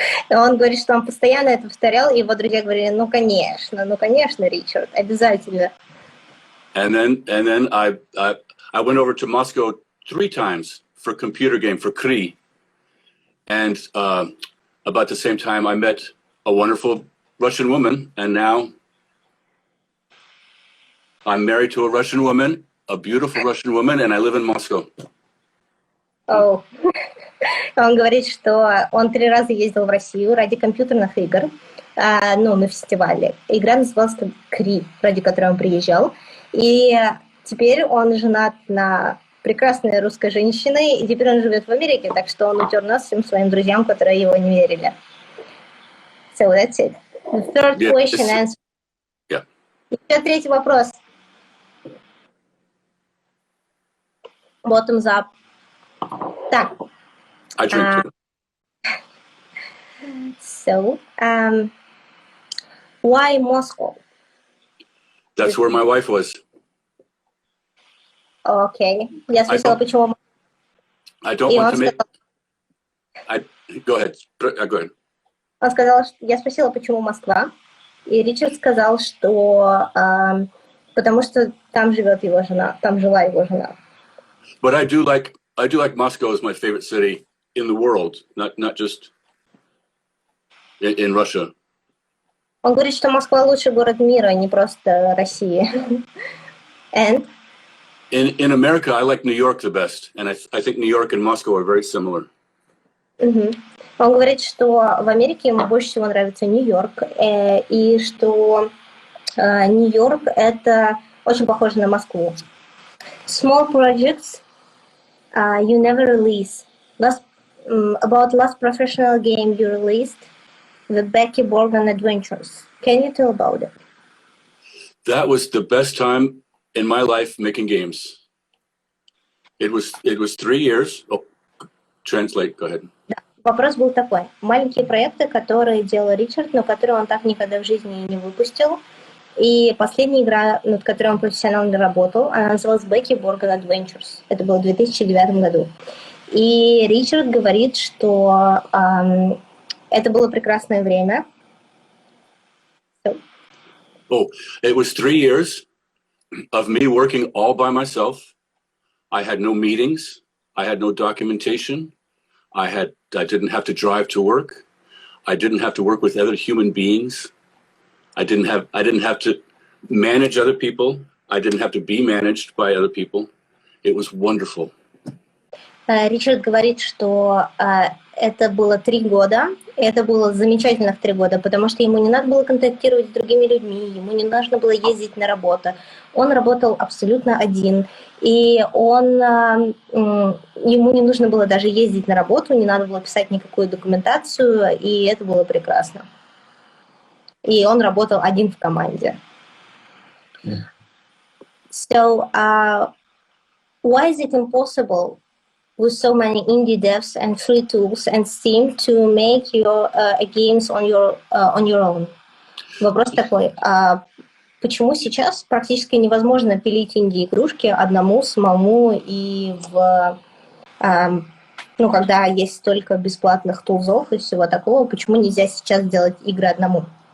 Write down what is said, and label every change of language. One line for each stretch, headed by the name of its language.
Russian: И он говорит, что он постоянно это повторял, и его друзья говорили, ну конечно, Ричард, обязательно.
English: And then I went over to Moscow 3 times for a computer game, for Kri. And about the same time, I met a wonderful Russian woman, and now I'm married to a Russian woman, a beautiful Russian woman, and I live in Moscow. Oh.
Russian: Он говорит, что он 3 раза ездил в Россию ради компьютерных игр, на фестивале. Игра называлась Кри, ради которой он приезжал. И теперь он женат на прекрасной русской женщине, и теперь он живет в Америке, так что он утер нос всем своим друзьям, которые его не верили.
English: So that's it. The third question answer. Yeah.
Russian: Еще 3-й вопрос.
English: Bottoms up.
Russian: Так.
English: I drink too. So, why Moscow? That's where my wife was.
Russian: Окей. Я спросила, почему...
English: I don't want to make... Go ahead. Go ahead.
Russian: Он сказал, что... Я спросила, почему Москва, и Ричард сказал, что потому что там живет его жена, там жила его жена.
English: But I do like Moscow as my favorite city in the world, not just in Russia.
Russian: Он говорит, что Москва лучший город мира, не просто Россия.
English: And? In America, I like New York the best, and I think New York and Moscow are very similar.
Russian: Он говорит, что в Америке ему больше всего нравится Нью-Йорк, и что Нью-Йорк это очень похоже на Москву.
English: Small projects you never release. About last professional game you released, the Becky Borgen Adventures. Can you tell about it? That was the best time in my life making games. It was 3 years. Oh, translate, go ahead.
Russian: Да. Вопрос был такой. Маленькие проекты, которые делал Ричард, но которые он так никогда в жизни не выпустил. И последняя игра, над которой он профессионально работал, она называлась Becky Borgen Adventures. Это было в 2009 году. И Ричард говорит, что это было прекрасное время.
English: Oh, it was 3 years of me working all by myself. I had no meetings. I had no documentation. I didn't have to drive to work. I didn't have to work with other human beings. I didn't have to manage other people. I didn't have to be managed by other people. It was wonderful.
Russian: Ричард говорит, что это было 3 года, и это было замечательных 3 года, потому что ему не надо было контактировать с другими людьми, ему не нужно было ездить на работу. Он работал абсолютно один, и ему не нужно было даже ездить на работу, не надо было писать никакую документацию, и это было прекрасно. И он работал один в команде.
English: So, why is it impossible with so many indie devs and free tools and Steam to make your games on your own?
Russian: Вопрос такой: почему сейчас практически невозможно пилить инди-игрушки одному, самому, и когда есть столько бесплатных тулзов и всего такого, почему нельзя сейчас делать игры одному?